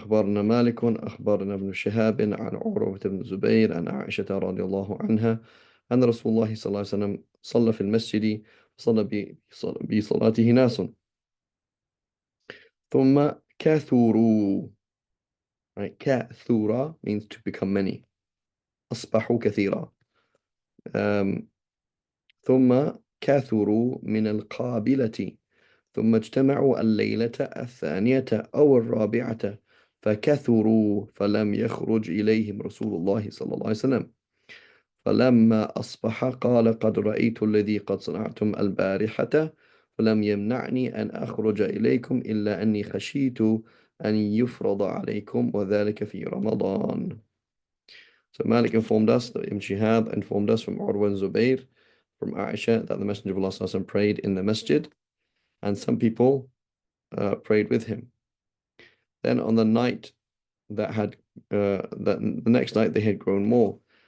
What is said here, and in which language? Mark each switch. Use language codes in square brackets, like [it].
[ar] أخبرنا مالك أخبرنا ابن شهاب عن عروة بن الزبير عن عائشة رضي الله عنها أن رسول الله صلى الله عليه وسلم صلى في المسجد صلى بصلاته ناس ثم كثروا. [en] Right? كثورا means to become many. [ar] أصبحوا كثيرا. um, ثم كثروا من القابلة ثم اجتمعوا الليلة الثانية أو الرابعة فكثروا فلم يخرج إليهم رسول الله صلى الله عليه وسلم فلما أصبح قال قد رأيت الذي قد صنعتم البارحة فلم يمنعني أن أخرج إليكم إلا أني خشيت أن يفرض عليكم وذلك في رمضان. [en] So Malik informed us that Ibn Shihab informed us from Urwa and Zubair from Aisha that the Messenger of Allah Sallallahu Alaihi Wasallam prayed in the masjid and some people prayed with him. Then on the night that the next night they had grown more.